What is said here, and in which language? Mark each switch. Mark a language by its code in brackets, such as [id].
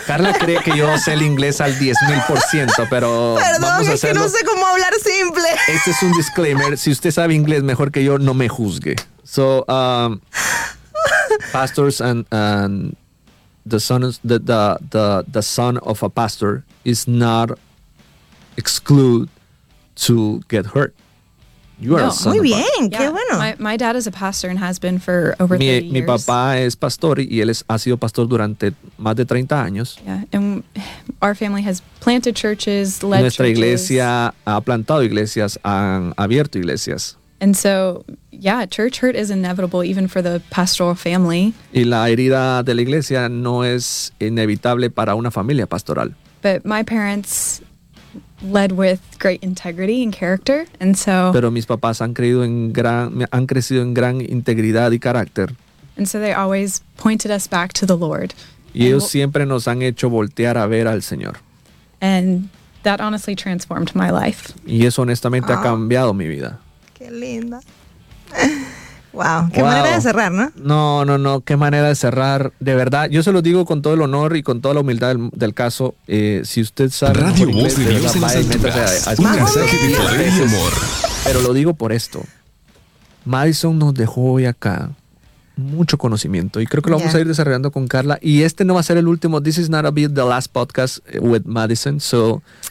[es] Carla cree que yo sé el inglés al 10,000%, pero perdón, vamos a hacerlo. Es que no sé cómo hablar simple. Este es un disclaimer. Si usted sabe inglés mejor que yo, no me juzgue. [en] So, pastors and the son of a pastor is not excluded to get hurt. You are [es] muy bien, qué bueno. [en] My dad is a pastor and has been for over 30 years. [es] Mi papá es pastor y él ha sido pastor durante más de 30 años. [en] Yeah, and our family has planted churches, led churches. [es] Nuestra iglesia ha plantado iglesias, han abierto iglesias. [en] And so, yeah, church hurt is inevitable even for the pastoral family. [es] Y la herida de la iglesia no es inevitable para una familia pastoral. [en] But my parents led with great integrity and character, and so. [es] Pero mis papás han crecido en gran integridad y carácter. [en] And so they always pointed us back to the Lord. [es] Y ellos siempre nos han hecho voltear a ver al Señor. [en] And that honestly transformed my life. [es] Y eso honestamente ha cambiado mi vida. Qué linda. Wow, qué manera de cerrar, ¿no? No, qué manera de cerrar. De verdad, yo se lo digo con todo el honor y con toda la humildad del caso. Si usted sabe... Radio Voz de Dios en las Alturas. Un mensaje de poder y amor. Pero lo digo por esto. Madison nos dejó hoy acá mucho conocimiento y creo que lo vamos a ir desarrollando con Carla. Y este no va a ser el último. [en] This is not a bit the last podcast with Madison, so...